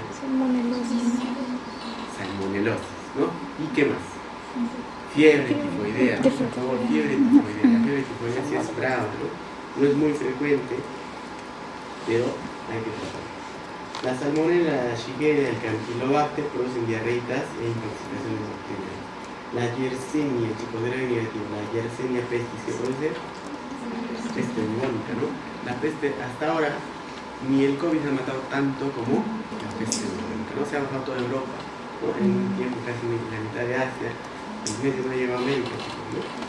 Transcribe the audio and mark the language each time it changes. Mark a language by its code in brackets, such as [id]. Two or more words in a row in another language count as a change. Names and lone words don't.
[es] Salmonelosis, ¿no? ¿Y qué más? Fiebre tifoidea, por favor, fiebre tifoidea. La fiebre tifoidea sí es brava, ¿no? No es muy frecuente, pero hay que tratarla. La salmonela, la Shigella, el Campylobacter producen diarreitas e intoxicaciones bacterianas. La Yersinia, chicos, era negativo, la Yersinia pestis, que produce peste bubónica, ¿no? La peste, hasta ahora, ni el COVID ha matado tanto como la peste bubónica, ¿no? Se ha bajado toda Europa, ¿no? En un tiempo casi la mitad de Asia, en medio no llegó a América, chicos, ¿no?